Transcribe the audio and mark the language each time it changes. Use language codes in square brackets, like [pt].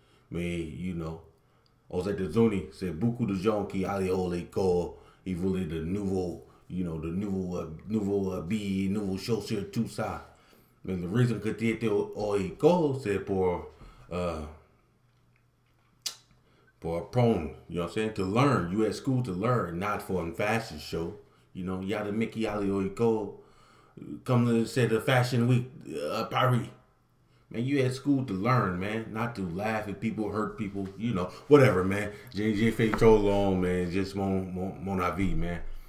[fr] Mais, [en] you know, [fr] aux États-Unis, c'est beaucoup de gens qui allaient à l'école, ils voulaient de nouveaux, you know, de nouveaux habits, nouveaux chaussures, tout ça. Mais la raison que tu étais à l'école, c'est pour apprendre, [en] you know what I'm saying? To learn. You at school to learn, not for a fashion show. You know, [fr] il y a de mecs qui allaient à l'école, comme c'est the Fashion Week à Paris. [en] Man, you at school to learn, man, not to laugh at people, hurt people, you know, whatever, man. [fr] J'ai fait trop long, man, juste mon avis, man.